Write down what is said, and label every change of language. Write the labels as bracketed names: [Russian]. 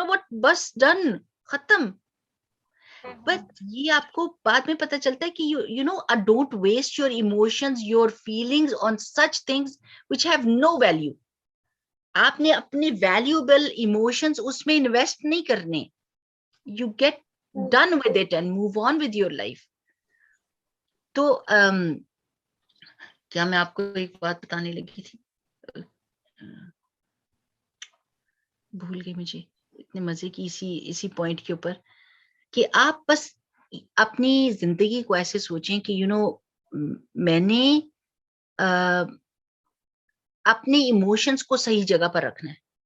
[English] what, [Urdu] بس [English] Done, ختم. But [Urdu] یہ آپ کو بعد میں پتہ چلتا ہے کہ [English] Don't waste your emotions, your feelings on such things which have no value. [Urdu] آپ نے اپنے ویلیوبل ایموشنز اس میں انویسٹ نہیں کرنے. [English] You get done with it and move on with your life. [Urdu] تو کیا میں آپ کو ایک بات بتانے لگی تھی, بھول گئی مجھے, اتنے مزے کی اسی پوائنٹ کے اوپر کہ آپ بس اپنی زندگی کو ایسے سوچیں کہ میں نے اپنے ایموشنز کو صحیح جگہ پر رکھنا ہے.